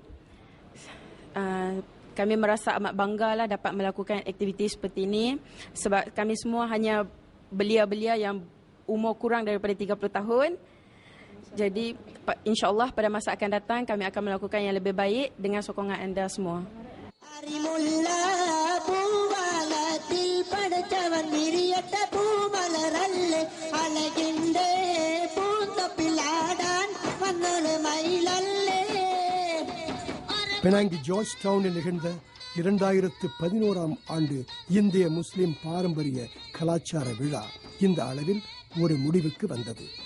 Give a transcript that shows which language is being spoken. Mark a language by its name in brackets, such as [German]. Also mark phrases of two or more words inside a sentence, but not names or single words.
[Malay] Kami merasa amat bangga lah dapat melakukan aktiviti seperti ini sebab kami semua hanya belia-belia yang umur kurang daripada 30 tahun. Jadi insya-Allah pada masa akan datang kami akan melakukan yang lebih baik dengan sokongan anda semua. [Tamil] பெனாங்கி ஜார்ஜ் டவுனில் நிகழ்ந்த 2011ஆம் ஆண்டு இந்திய முஸ்லிம் பாரம்பரிய கலாச்சார விழா இந்த அளவில் ஒரு முடிவுக்கு வந்தது.